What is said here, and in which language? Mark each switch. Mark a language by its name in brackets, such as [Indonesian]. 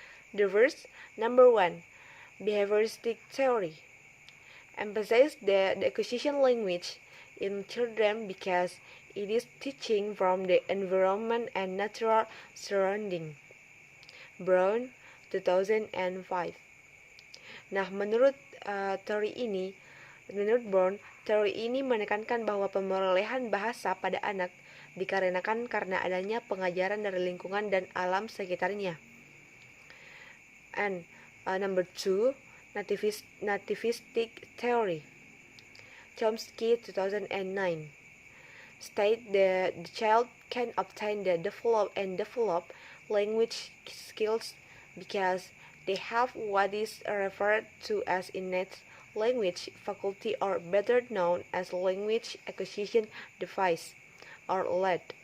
[English] The first, number 1, behavioristic theory, emphasizes the acquisition language in children because it is teaching from the environment and natural surrounding. Brown, 2005. [Indonesian] Nah, menurut Brown, teori ini menekankan bahwa pemerolehan bahasa pada anak dikarenakan karena adanya pengajaran dari lingkungan dan alam sekitarnya. [English] And number 2, nativistic theory, Chomsky, 2009, state that the child can obtain the develop language skills because they have what is referred to as innate language faculty, or better known as language acquisition device or LED.